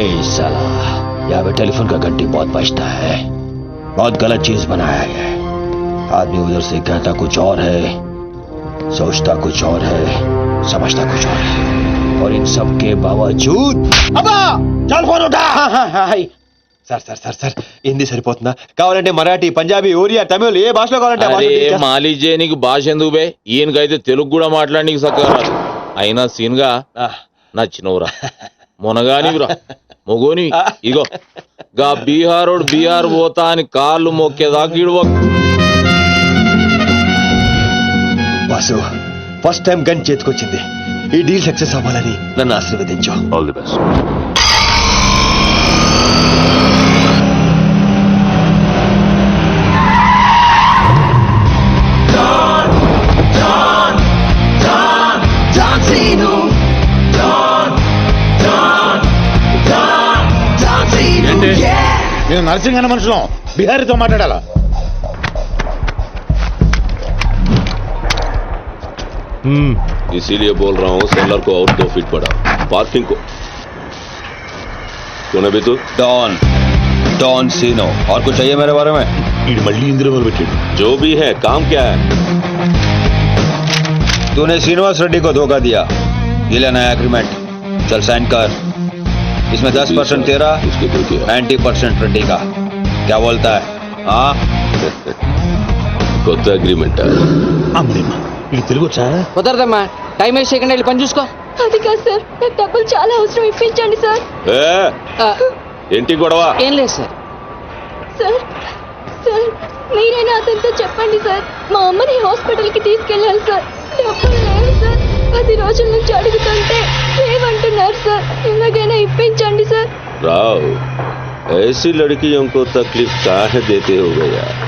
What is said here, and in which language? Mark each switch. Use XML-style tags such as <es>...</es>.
<hi>साला, यहाँ पे टेलीफोन का घंटी बहुत बजता है. बहुत गलत चीज बनाया है. आदमी उधर से कहता कुछ और है, सोचता कुछ और है, समझता कुछ और है. और इन सब के बावजूद अबा चल फोन उठा.</hi> <te>సార్ హిందీ సరిపోతుందా? కావాలంటే మరాఠీ, పంజాబీ, ఒరియా, తమిళ్, ఏ భాషలో కావాలంటే అరే మాలిష్ చేయనీకి భాష ఎందుకు బే? ఈయనకైతే తెలుగు కూడా మాట్లాడనీకి సక్కగా రాదు. అయినా సీన్ గా నచ్చినవురా. మొనగానివిరా మొగోని ఇగో గా బీహారోడు బీహార్ పోతా అని కాళ్ళు మొక్కేదాకా ఇడువ వాసు ఫస్ట్ టైం గన్ చేతికొచ్చింది. ఈ డీల్ సక్సెస్ అవ్వాలని నన్ను ఆశీర్వదించు. All the best. నేను నర్సింగ్ అన్న మనుషులం బిహారీతో మాట్లాడాలా?</te> <hi>इसीलिए बोल रहा हूँ सेलर को और 2 फीट बढ़ा पार्किंग को. कौन है भी तू? डॉन सीनो. और कुछ चाहिए मेरे बारे में?</hi> <te>మళ్ళీ ఇందులో మొదలుపెట్టాడు.</te> <hi>जो भी है काम क्या है? तूने श्रीनिवास रेड्डी को धोखा दिया. ये लेना है एग्रीमेंट. चल साइन कर. इसमें 10% तेरा, उसके दो दिया. 90% रेड्डी का. क्या बोलता है? हाँ</hi> <te>కొత్త అగ్రిమెంట్. అమ్మా ఇది తెలుగు వచ్చా? కుదరదమ్మా, టైం వేస్ట్ చేయకుండా వెళ్ళి పని చూసుకో. అది కాదు సార్, నాకు డబ్బులు చాలా అవసరం, ఇప్పించండి సార్. ఏంటి గొడవ? ఏం లేదు సార్. సార్ సార్ మీరైనా అతనితో చెప్పండి సార్, మా అమ్మని హాస్పిటల్కి తీసుకెళ్ళాలి సార్. డబ్బులు లేవు సార్, 10 రోజుల నుంచి అడుగుతుంటే లేవంటున్నారు సార్. ఎలాగైనా ఇప్పించండి సార్.</te> <hi>రావ్ ऐसी लड़कियों को तकलीफ काहे देते हो गया?</hi>